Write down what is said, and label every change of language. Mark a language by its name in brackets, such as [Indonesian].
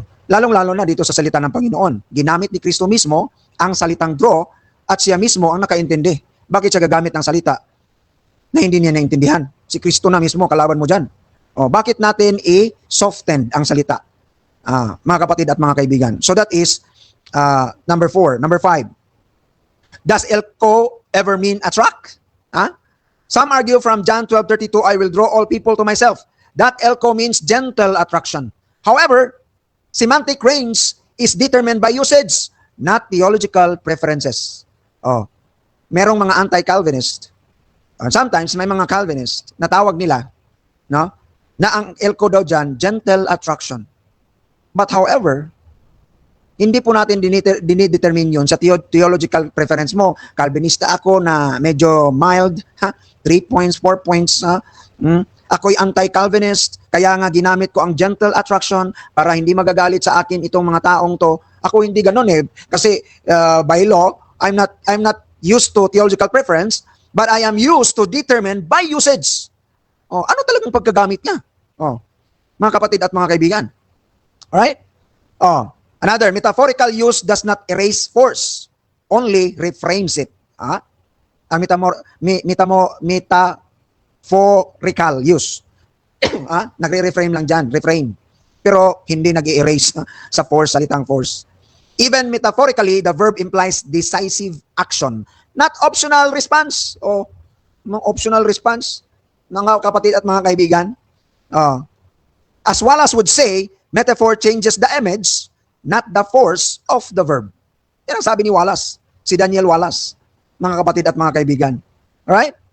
[Filipino] Lalong-lalo na dito sa salita ng Panginoon. Ginamit ni Kristo mismo ang salitang draw at siya mismo ang nakaintindi. Bakit siya gagamit ng salita na hindi niya naintindihan? Si Kristo na mismo, kalaban mo dyan. Bakit natin i-soften ang salita? Mga kapatid at mga kaibigan. [English] So that is number 4. Number 5. Does elko ever mean attract? Some argue from John 12:32, I will draw all people to myself. That elko means gentle attraction. However, semantic range is determined by usage, not theological preferences. [Filipino] Merong mga anti-Calvinist. Sometimes may mga Calvinist na tawag nila, no, na ang elko daw dyan, gentle attraction. But however, hindi po natin dinidetermine yun sa theological preference mo. Calvinista ako na medyo mild, 3 points, 4 points. Ako'y anti-Calvinist, kaya nga ginamit ko ang gentle attraction para hindi magagalit sa akin itong mga taong to. Ako hindi ganun eh. [English] Kasi by law, I'm not used to theological preference, but I am used to determine by usage. [Filipino] Ano talagang pagkagamit niya? Mga kapatid at mga kaibigan. [English] Alright? Another, metaphorical use does not erase force, only reframes it. [Filipino] Ang metaphorical use. Nagre-reframe lang dyan, reframe. Pero hindi nag-erase sa force, salitang force. [English] Even metaphorically, the verb implies decisive action, not optional response. [Filipino] Optional response, mga kapatid at mga kaibigan. [English] As Wallace would say, metaphor changes the image, not the force of the verb. [Filipino] Yan ang sabi ni Wallace, si Daniel Wallace, mga kapatid at mga kaibigan. Alright?